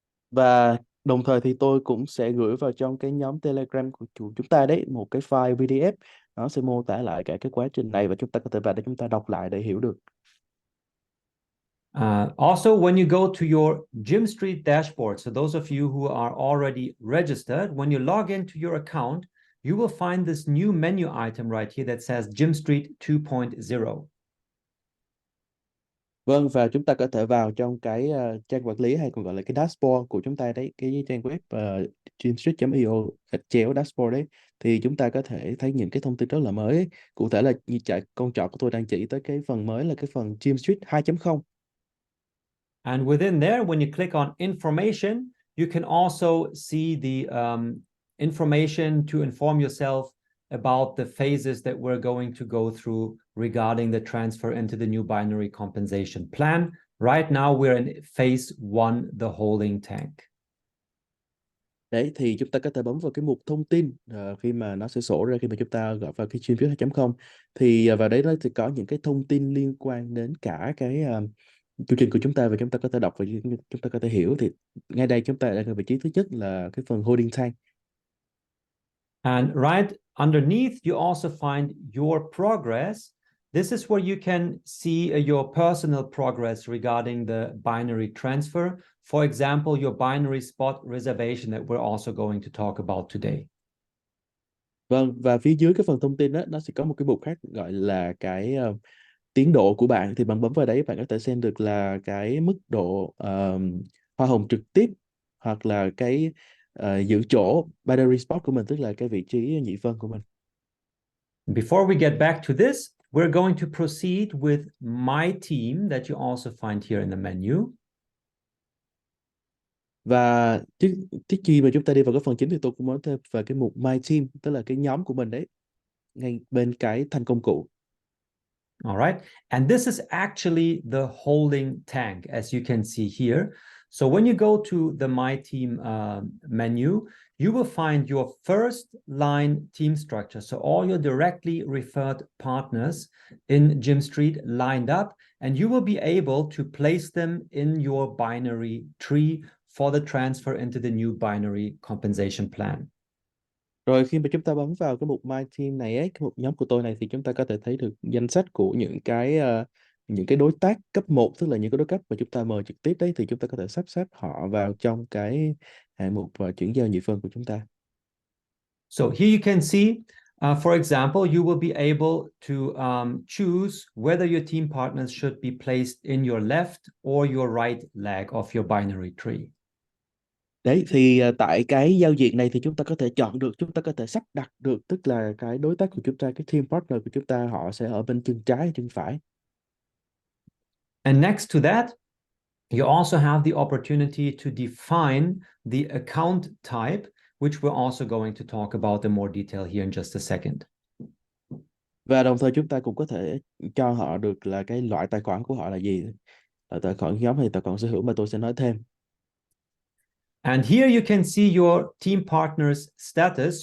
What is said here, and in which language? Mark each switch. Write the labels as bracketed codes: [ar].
[vi] Và đồng thời thì tôi cũng sẽ gửi vào trong cái nhóm Telegram của chúng ta đấy một cái file PDF, nó sẽ mô tả lại cả cái quá trình này và chúng ta có thể vào để chúng ta đọc lại để hiểu được. [en] Also, when you go to your Gymstreet dashboard, so those of you who are already registered, when you log into your account, you will find this new menu item right here that says Gymstreet 2.0. [vi] Vâng, và chúng ta có thể vào trong cái trang quản lý hay còn gọi là cái dashboard của chúng ta đấy, cái trang web gymstreet.io /dashboard đấy, thì chúng ta có thể thấy những cái thông tin rất là mới ấy. Cụ thể là như con trỏ của tôi đang chỉ tới cái phần mới là cái phần Gymstreet 2.0. [en] And within there, when you click on information, you can also see the information to inform yourself about the phases that we're going to go through regarding the transfer into the new binary compensation plan. Right now, we're in phase one, the holding tank. [vi] Đấy, thì chúng ta có thể bấm vào cái mục thông tin khi mà nó sẽ sổ ra khi mà chúng ta gọi vào cái Gymstreet 2.0, thì vào đấy nó sẽ có những cái thông tin liên quan đến cả cái chương trình của chúng ta và chúng ta có thể đọc và chúng ta có thể hiểu. Thì ngay đây chúng ta đang ở vị trí thứ nhất là cái phần holding tank. [en] And right underneath, you also find your progress. This is where you can see your personal progress regarding the binary transfer. For example, your binary spot reservation that we're also going to talk about today. [vi] Vâng, và phía dưới cái phần thông tin đó, nó sẽ có một cái mục khác gọi là cái tiến độ của bạn. Thì bạn bấm vào đấy bạn có thể xem được là cái mức độ hoa hồng trực tiếp hoặc là cái giữ chỗ binary spot của mình, tức là cái vị trí nhị phân của mình. [en] Before we get back to this, we're going to proceed with my team that you also find here in the menu. [vi] Và trước khi mà chúng ta đi vào cái phần chính thì tôi cũng muốn thêm về cái mục My Team, tức là cái nhóm của mình đấy, ngay bên cái thanh công cụ. [en] All right. And this is actually the holding tank, as you can see here. So when you go to the My Team menu, you will find your first line team structure. So all your directly referred partners in Gymstreet lined up, and you will be able to place them in your binary tree for the transfer into the new binary compensation plan. [vi] Rồi khi mà chúng ta bấm vào cái mục My Team này ấy, cái mục nhóm của tôi này, thì chúng ta có thể thấy được danh sách của những cái đối tác cấp 1, tức là những cái đối tác mà chúng ta mời trực tiếp đấy, thì chúng ta có thể sắp xếp họ vào trong cái hạng mục chuyển giao nhị phân của chúng ta. [en] So here you can see, for example, you will be able to choose whether your team partners should be placed in your left or your right leg of your binary tree. [vi] Đấy, thì tại cái giao diện này thì chúng ta có thể chọn được, chúng ta có thể sắp đặt được, tức là cái đối tác của chúng ta, cái team partner của chúng ta, họ sẽ ở bên chân trái hay chân phải. [en] And next to that, you also have the opportunity to define the account type, which we're also going to talk about in more detail here in just a second. [vi] Và đồng thời chúng ta cũng có thể cho họ được là cái loại tài khoản của họ là gì, là tài khoản nhóm hay tài khoản sở hữu mà tôi sẽ nói thêm. [en] And here you can see your team partner's status.